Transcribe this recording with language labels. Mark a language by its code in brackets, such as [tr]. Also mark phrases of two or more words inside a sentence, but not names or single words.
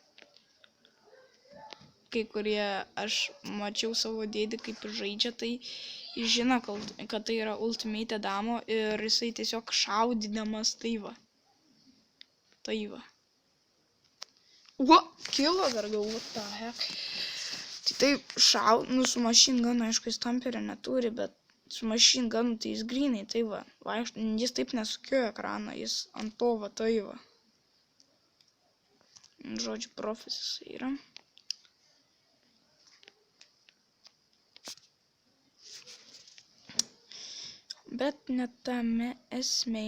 [lt] Kai kurie, aš mačiau savo dėdį, kaip žaidžia, tai jis žino, kad tai yra ultimate damo ir jisai tiesiog šaudydamas tai va. Kilo dar gal, [en] what the heck. [lt] Tai taip su [en] machine gun, [lt] aišku, jis Tamperio neturi, bet su [en] machine gun, [lt] tai jis grinai, tai va. Jis taip nesukiojo ekraną, jis ant to va tai va. Žodžiu, profis jis yra. Bet net tame esmė.